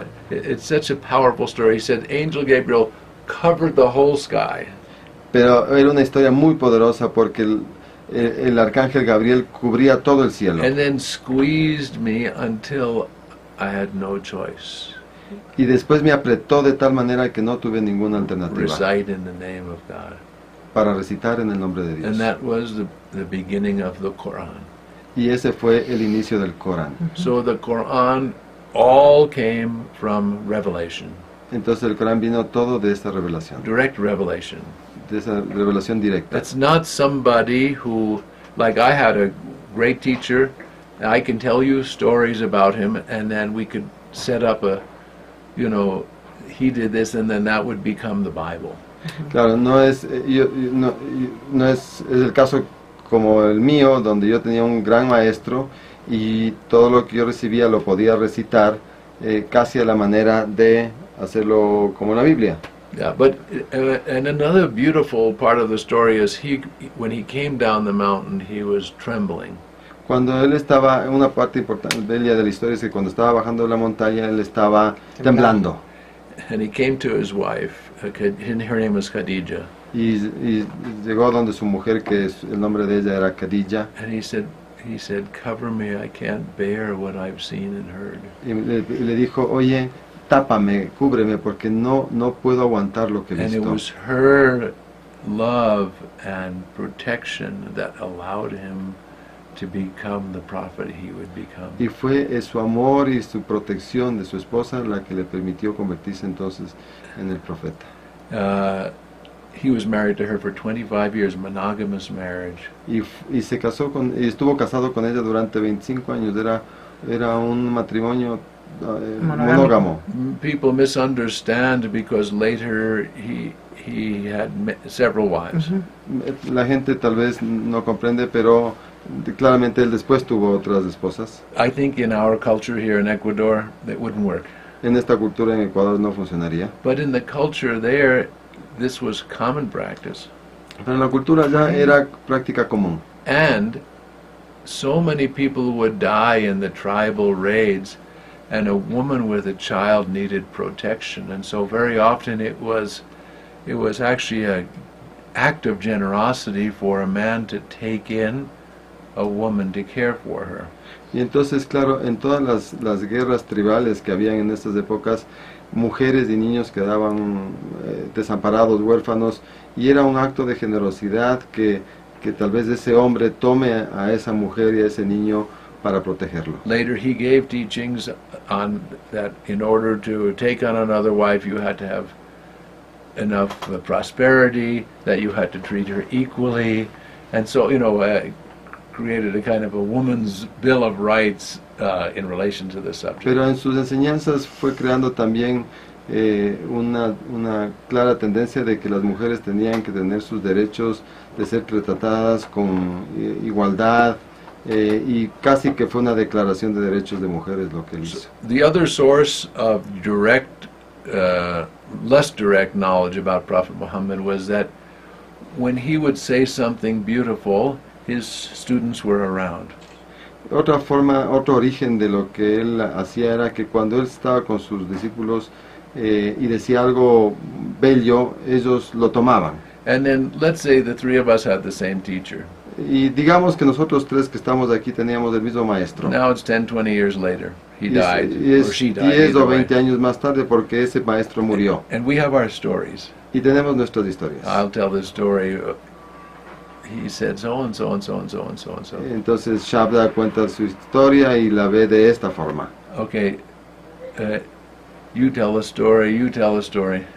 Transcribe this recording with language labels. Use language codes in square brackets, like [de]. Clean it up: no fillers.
[en] It's such a powerful story. He said Angel Gabriel covered the whole sky. [es] Pero era una historia muy poderosa porque el arcángel Gabriel cubría todo el cielo. [en] And then squeezed me until I had no choice. [es] Y después me apretó de tal manera que no tuve ninguna alternativa. [en] Recite in the name of God. [es] Para recitar en el nombre de Dios. [en] And that was the beginning of the Quran. [es] Y ese fue el inicio del Corán. [en] So the Quran all came from revelation. [es] Entonces el Corán vino todo de esta revelación, [en] direct revelation. [es] de esa revelación directa. [en] That's not somebody who, like I had a great teacher, I can tell you stories about him, and then we could set up a, you know, he did this, and then that would become the Bible. [es] Claro, no es, no es el caso como el mío, donde yo tenía un gran maestro y todo lo que yo recibía lo podía recitar casi a la manera de hacerlo como la Biblia. [en] Yeah, but and another beautiful part of the story is when he came down the mountain, he was trembling. [es] Cuando él estaba, una parte importante de la historia es que cuando estaba bajando la montaña, él estaba temblando. [en] And he came to his wife, her name was Khadija. [es] Y llegó donde su mujer, que el nombre de ella era Khadija. [en] And he said, cover me, I can't bear what I've seen and heard. [es] Y le dijo, oye, tápame, cúbreme, porque no puedo aguantar lo que he [en] And it [es] visto. [en] was her love and protection that allowed him to become the prophet he would become. [es] Y fue su amor y su protección de su esposa la que le permitió convertirse entonces en el profeta. He was married to her for 25 years, monogamous marriage. Y se casó y estuvo casado con ella durante 25 años. Era un matrimonio monógamo. [en] People misunderstand because later he had several wives. [es] La gente tal vez no comprende, pero claramente él después tuvo otras esposas. [en] I think in our culture here in Ecuador, that wouldn't work. [es] En esta cultura en Ecuador no funcionaría. [en] But in the culture there, this was common practice. [es] Pero en la cultura ya era práctica común. [en] And so many people would die in the tribal raids, and a woman with a child needed protection. And so very often it was actually an act of generosity for a man to take in a woman to care for her. [es] Y entonces, claro, en todas las guerras tribales que habían en estas épocas, mujeres y niños quedaban desamparados, huérfanos, y era un acto de generosidad que tal vez ese hombre tome a esa mujer y a ese niño para protegerlo. [en] Later he gave teachings on that in order to take on another wife you had to have enough prosperity, that you had to treat her equally, and so, you know, created a kind of a woman's bill of rights in relation to the subject. [es] Pero en sus enseñanzas fue creando también una clara tendencia de que las mujeres tenían que tener sus derechos, de ser tratadas con igualdad, y casi que fue una declaración de derechos de mujeres lo que él hizo. [en] The other source of direct, less direct knowledge about Prophet Muhammad was that when he would say something beautiful, his students were around. [es] Otro origen de lo que él hacía era que cuando él estaba con sus discípulos y decía algo bello, ellos lo tomaban. [en] And then let's say the three of us had the same teacher. [es] Y digamos que nosotros tres que estamos aquí teníamos el mismo maestro. [en] Now it's 10, 20 years later. He died, [es] Y [en] or she died. [es] 10 o [en] either way. [es] 20 años más tarde porque ese maestro murió. [en] And we have our stories. [es] Y tenemos nuestras historias. [en] I'll tell this story. He said so and so and so and so and so and so. [es] Entonces Shabda cuenta su historia y la ve de esta forma. [en] Okay, you tell a story, you tell a story.